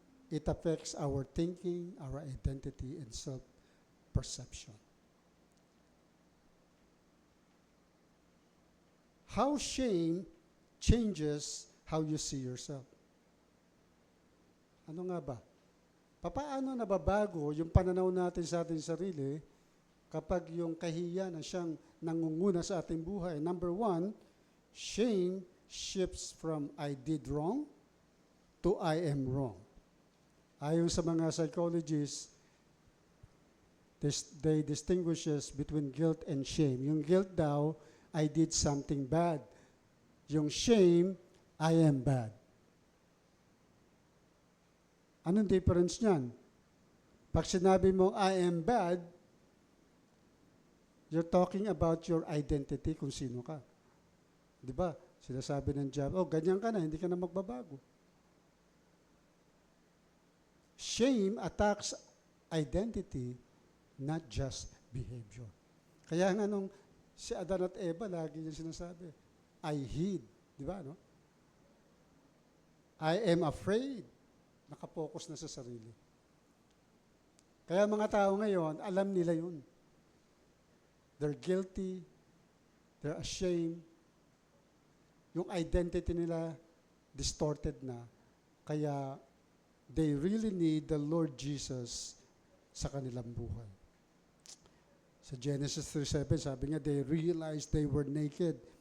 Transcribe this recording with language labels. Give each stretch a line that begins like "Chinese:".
English: It affects our thinking, our identity, and self-perception. How shame changes how you see yourself.
Filipino: Ano nga ba? Papaano nababago yung pananaw natin sa ating sarili kapag yung kahiyan na siyang nangunguna sa ating buhay?
English: Number 1, shame shifts from I did wrong to I am wrong.
Filipino: Ayon sa mga
English: psychologists, they distinguishes between guilt and shame.
Filipino: Yung guilt daw,
English: I did something bad.
Filipino: Yung shame,
English: I am bad. Anong difference niyan? Pag sinabi mo, I am bad, you're talking about your identity, kung sino ka. Di ba?
Filipino: Sinasabi ng job, oh, ganyan ka na, hindi ka na magbabago.
English: Shame attacks identity, not just behavior.
Filipino: Kaya nga nung si Adan at Eva, lagi niya sinasabi,
English: I hid.
Filipino: Di ba, no?
English: I am afraid.
Filipino: Nakapokus na sa sarili. Kaya mga tao ngayon, alam nila yun.
English: They're guilty, they're ashamed,
Filipino: yung identity nila distorted na,
English: kaya they really need the Lord Jesus
Filipino: sa kanilang buhay.
English: Sa Genesis 3:7,
Filipino: sabi niya,
English: they realized they were naked